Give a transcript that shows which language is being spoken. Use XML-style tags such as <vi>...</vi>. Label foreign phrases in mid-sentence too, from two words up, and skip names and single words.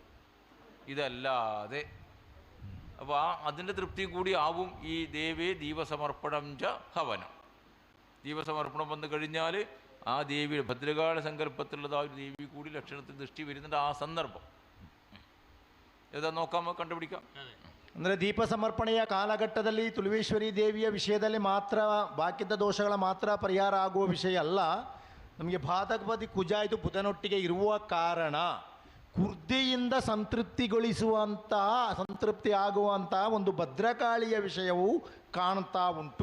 <ml>ഇതല്ലാതെ അപ്പോൾ അതിൻ്റെ തൃപ്തി കൂടി ആവും ഈ ദേവേ ദീപസമർപ്പണം ച ഹവനം. ദീപസമർപ്പണം വന്നു കഴിഞ്ഞാൽ ആ ദേവിയുടെ ഭദ്രകാളി സങ്കല്പത്തിലുള്ളതായ ഒരു ദേവി കൂടി ലക്ഷണത്തിൽ ദൃഷ്ടി വരുന്നുണ്ട്. ആ സന്ദർഭം ഏതാ നോക്കാമോ, കണ്ടുപിടിക്കാം.</ml> <kn>ಅಂದರೆ ದೀಪ ಸಮರ್ಪಣೆಯ ಕಾಲಘಟ್ಟದಲ್ಲಿ ತುಳುವೇಶ್ವರಿ ದೇವಿಯ ವಿಷಯದಲ್ಲಿ ಮಾತ್ರ ಬಾಕಿದ್ದ ದೋಷಗಳ ಮಾತ್ರ ಪರಿಹಾರ ಆಗುವ ವಿಷಯ ಅಲ್ಲ. ನಮಗೆ ಬಾಧಕಪತಿ ಕುಜ ಇದು ಬುಧನೊಟ್ಟಿಗೆ ಇರುವ ಕಾರಣ ಕುರ್ದಿಯಿಂದ ಸಂತೃಪ್ತಿ ಆಗುವಂತಹ ಒಂದು ಭದ್ರಕಾಳಿಯ ವಿಷಯವೂ ಕಾಣ್ತಾ ಉಂಟು.</kn>